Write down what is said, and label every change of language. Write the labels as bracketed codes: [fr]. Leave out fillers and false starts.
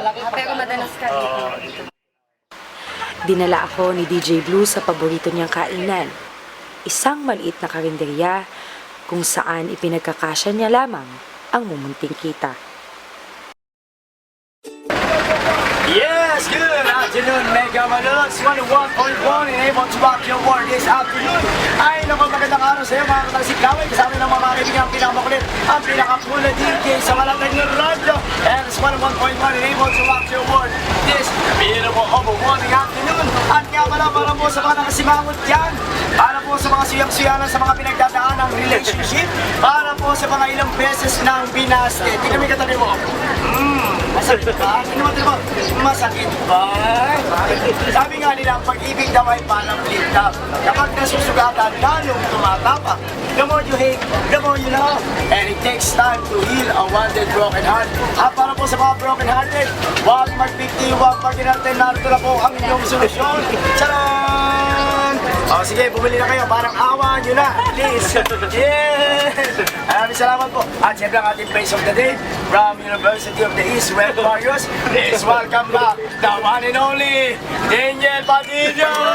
[tl] Pero madalas ka dito. Dinala ako ni DJ Blue sa paborito niyang kainan, isang maliit na karinderya kung saan ipinagkakasya niya lamang ang mumunting kita. [en] Yes, good. afternoon, Mega Manonods 101.1 and able to rock your world this afternoon. [tl] Ay, naku, magandang araw sa iyo mga katalsiklaway. Kasama ng mga kaibigan ang pinakamakulit, ang pinaka-cool na DJ sa malatag ng radyo. [en] And it's 101.1 and able to rock your world this beautiful overwhelming afternoon. [tl] At nga pala, para po sa mga nakasimangot dyan, para po sa mga suyang-suyanan sa mga pinagdadaan ng relationship, para po sa mga ilang beses ng binaste. Tingnan mo yung katabi mo. Masakit ba? Ano naman mo? Masakit ba? Sabi nga nila, ang pag-ibig daw ay parang lintap. Kapag nasusugatan, lalong tumatapak. [en] The more you hate, the more you love. And it takes time to heal a wounded broken heart. [tl] At para po sa mga broken hearted, huwag mag-bigti, huwag mag-inarte. Narito na po ang inyong solusyon. Charan! O sige, bumili na kayo. Parang awa nyo na. Please. Yes! Maraming salamat po. At siyempre ang ating [en] face of the day from [tl] University of the East, West Warriors. [en] Please welcome back the one and only Daniel Padilla!